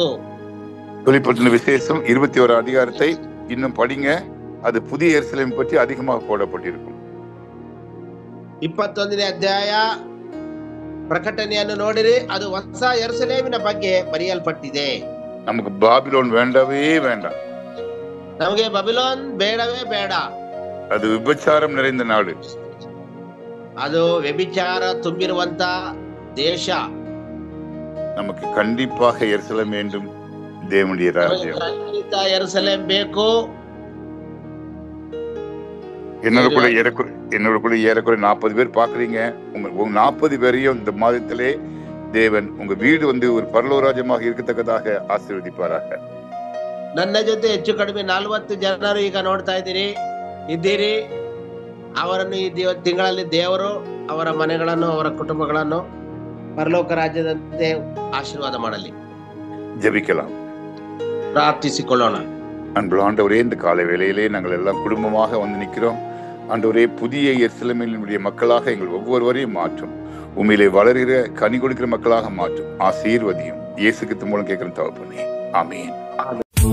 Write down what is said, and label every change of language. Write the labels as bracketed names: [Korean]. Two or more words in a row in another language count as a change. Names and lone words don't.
[Tamil] வெளிப்படுத்தின விசேஷம் 21 அதிகாரத்தை இன்னும் படிங்க. அது புதிய எருசலேம் பற்றி அதிகமாக போடப்பட்டிருக்கும். [Kannada] 21ನೇ ಅಧ್ಯಾಯ ಪ್ರಕಟಣೆಯನ್ನು ನೋಡಿರಿ, ಅದು ಹೊಸ ಯೆರೂಸಲೇಮಿನ ಬಗ್ಗೆ ಬರೆಯಲ್ಪಟ್ಟಿದೆ. [Tamil] நமக்கு பாபிலோன் வேண்டவே வேண்டாம். [Kannada] ನಮಗೆ ಬಬಿಲೋನ್ ಬೇಡವೇ ಬೇಡ. [Tamil] அது விபச்சாரம் நிறைந்த நாடு. [Kannada] ಅದು ವ್ಯಭಿಚಾರ ತುಂಬಿರುವಂತ ದೇಶ. [Tamil] நமக்கு கண்டிப்பாக எருசலேம் வேண்டும், தேவனுடைய ராஜ்யம். [Kannada] ಖಂಡಿತ ಯೆರೂಸಲೇಮ್ ಬೇಕು. [Tamil] என்னோட கூட ஏறக்குறைய 40 பேர் பாக்குறீங்க. உங்க 40 பேரையும் இந்த மாதத்திலே தேவன் உங்க வீடு ஒரு பரலோராஜ்யமாக இருக்கத்தக்கதாக ஆசீர்வதிப்பாராக. [Kannada] ನನ್ನ ಜೊತೆ ಹೆಚ್ಚು ಕಡಿಮೆ 40 ಜನರು ಈಗ ನೋಡ್ತಾ ಇದ್ದೀರಿ. ಅವರನ್ನು ಈ ತಿಂಗಳಲ್ಲಿ ದೇವರು ಅವರ ಮನೆಗಳನ್ನು, ಅವರ ಕುಟುಂಬಗಳನ್ನು ಪರಲೋಕ ರಾಜ್ಯದಂತೆ ಆಶೀರ್ವಾದ ಮಾಡಲಿ. [Tamil] ஜெபிக்கலாம். [Kannada] ಪ್ರಾರ್ಥಿಸಿಕೊಳ್ಳೋಣ. [Tamil] அன்புள்ள ஆண்டவரே, இந்த காலை வேளையிலே நாங்கள் எல்லாம் குடும்பமாக வந்து நிற்கிறோம். ஆண்டவரே, புதிய எருசலேமினுடைய மக்களாக எங்கள் ஒவ்வொருவரையும் மாற்றும். உண்மையிலே வளர்கிற கனி கொடுக்கிற மக்களாக மாற்றும். ஆசீர்வதியும். இயேசு கிறிஸ்து மூலம் கேட்கிற தகப்பனே, ஆமென்.